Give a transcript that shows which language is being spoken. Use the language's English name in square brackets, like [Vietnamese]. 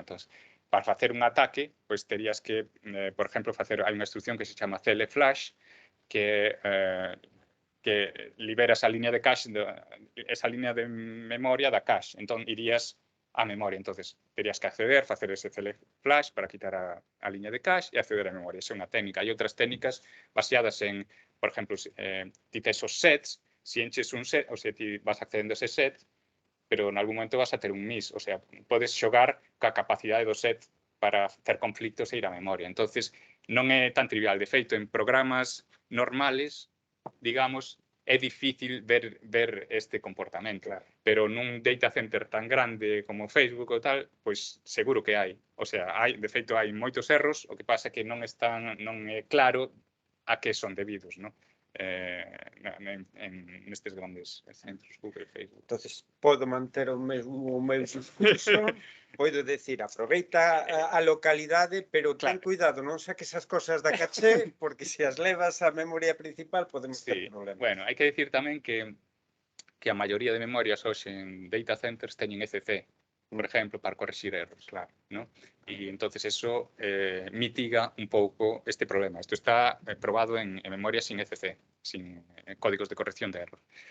[Spanish] Entonces, para hacer un ataque, pues tendrías que, por ejemplo, hay una instrucción que se llama clflash, que libera esa línea de cache, esa línea de memoria da cache. Entonces irías a memoria. Entonces, tendrías que acceder, hacer ese clflash para quitar a línea de cache y acceder a memoria. Esa es una técnica. Hay otras técnicas basadas en, por ejemplo, esos sets. [Galician] Si enches un set, [Spanish] o sea, vas accediendo a ese set, [Galician] pero en algún momento vas a ter un miss, o sea, podes xogar ca capacidade do set para ter conflictos e ir a memoria. Entonces, non é tan trivial. De feito, en programas normales, digamos, é difícil ver este comportamento. Claro. Pero nun data center tan grande como Facebook ou tal, pois seguro que hai. O sea, de feito, hai moitos erros, o que pasa é que non é claro a que son debidos, non? Nestes grandes centros, Google, Facebook. Entonces, podo manter o meu discurso, podo decir, aproveita a localidade, pero ten cuidado, non saques as cosas da caché, porque se as levas á memoria principal podemos ter problemas. Bueno, hai que decir tamén que a maioría de memorias hoxe en data centers teñen ECC, por exemplo, para corregir erros, Claro. [Spanish] ¿no? Y entonces eso mitiga [Galician] un pouco [Spanish] este problema. Esto está probado en memorias sin ECC, sin códigos de corrección de error.